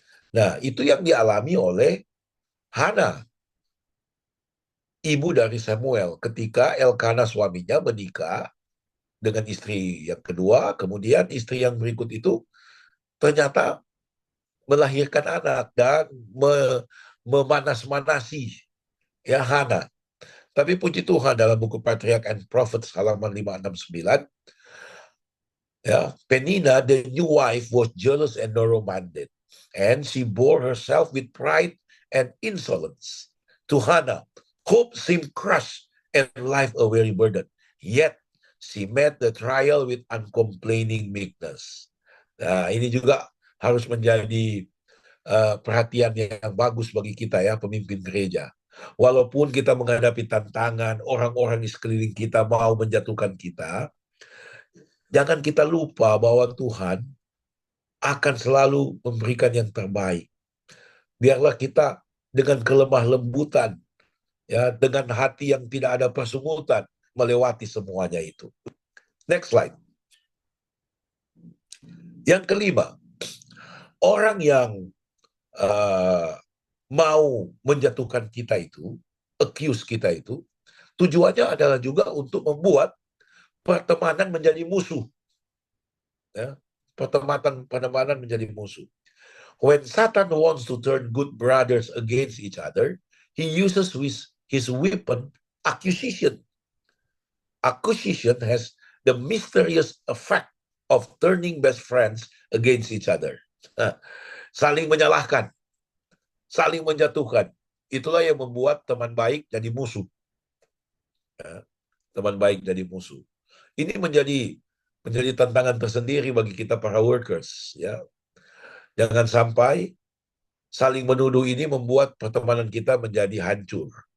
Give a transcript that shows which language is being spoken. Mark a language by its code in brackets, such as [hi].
[id] Nah, itu yang dialami oleh Hana, ibu dari Samuel, ketika Elkana suaminya menikah dengan istri yang kedua, kemudian istri yang berikut itu ternyata melahirkan anak dan memanas-manasi ya Hana. Tapi puji Tuhan dalam buku Patriarch and Prophets halaman 569, ya, Penina, [en] the new wife, was jealous and narrow-minded, and she bore herself with pride and insolence. To Hannah, hope seemed crushed and life a weary burden. Yet she met the trial with uncomplaining meekness. [id] Nah, ini juga harus menjadi perhatian yang bagus bagi kita ya, pemimpin gereja. Walaupun kita menghadapi tantangan, orang-orang di sekeliling kita mau menjatuhkan kita, jangan kita lupa bahwa Tuhan akan selalu memberikan yang terbaik. Biarlah kita dengan kelemah lembutan, ya, dengan hati yang tidak ada persungutan, melewati semuanya itu. [en] Next slide. [id] Yang kelima, orang yang mau menjatuhkan kita itu, accuse kita itu, tujuannya adalah juga untuk membuat pertemanan menjadi musuh. Ya, pertemanan menjadi musuh. [en] When Satan wants to turn good brothers against each other, he uses his weapon, accusation. Accusation has the mysterious effect of turning best friends against each other. [id] Saling menyalahkan, saling menjatuhkan. Itulah yang membuat teman baik jadi musuh. Teman baik jadi musuh. Ini menjadi tantangan tersendiri bagi kita para workers. Ya, jangan sampai saling menuduh ini membuat pertemanan kita menjadi hancur.